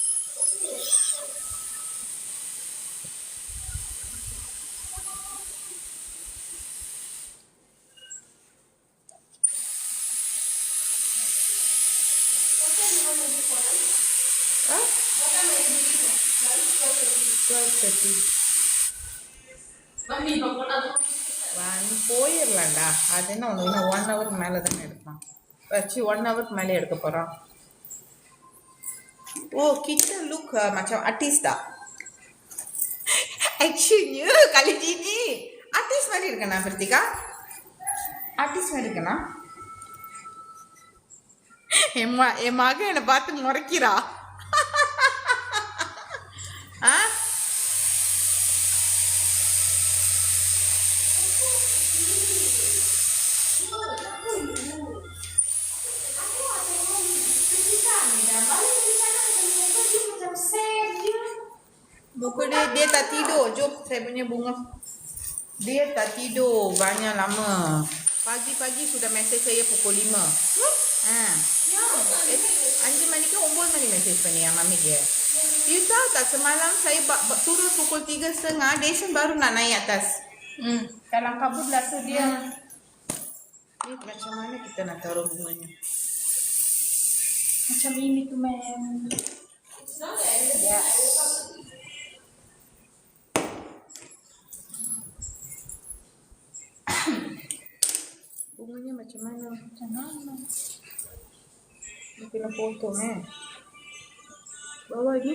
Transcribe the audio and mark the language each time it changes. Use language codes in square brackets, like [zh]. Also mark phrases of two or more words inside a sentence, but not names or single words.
[en] What time you want to be for lunch? Huh? What time are you leaving for lunch? 12:30. 12:30. Mami, [ta] போயிடலாம்டா. அது என்ன ஒன்று இன்னும் 1 ஹவருக்கு மேலே தானே எடுப்பான். வச்சு 1 ஹவருக்கு மேலே எடுக்க போகிறான். [ms] Oh, kita look macam artis tak? Actionnya kali ini artis [ta] மாதிரி இருக்கனா [ms] Pritika? [ta] Artis மாதிரி இருக்கனா? என் மகன் என்னை பார்த்து முறைக்கிறா. [ms] ஆ muka dia tak tidur. Jom saya punya bunga. Dia tak tidur banyak lama. Pagi-pagi sudah mesej saya pukul 5. [ta] Ha. 5 மணிக்கு 9 மணி மெசேஜ் பண்ணியா [ms] mami dia. You tahu tak semalam saya turun pukul 3.30. Desan baru nak naik atas. Dalam kabut lah tu dia. Ni macam mana kita nak taruh bunganya? Macam ini tu ma'am. [en] It's not the end of the day. I woke up. [ms] Bunganya macam mana? Macam mana? Dia kena potong Bawah ni.